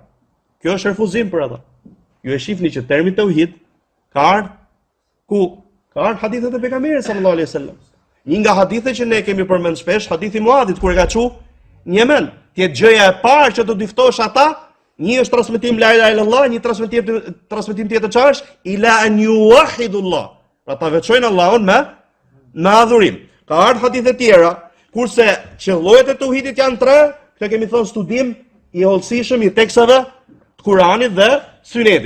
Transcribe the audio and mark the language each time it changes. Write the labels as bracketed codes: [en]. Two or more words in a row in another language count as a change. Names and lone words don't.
[sq] Kjo është refuzim për ata. Ju e shihni që termi tauhid ka ardhur hadithet e pejgamberit [ar] صلى الله عليه وسلم. [sq] Një nga hadithet që ne kemi përmend shpesh, hadithi Muadhit kur e ka thënë në Yemen, ti gjëja e parë që do të ftosh ata, një është transmetim [ar] لا إله إلا الله, [sq] një transmetim tjetër çfarë është? [ar] إلا أن يوحدوا الله. [sq] Pra ta veçojnë Allahun me adhurim. Ka ardhur hadithe tjera, kurse që llojet e tauhidit janë 3. Këtë kemi thënë studim I hollësishëm I tekstave të Kuranit dhe Sunetit.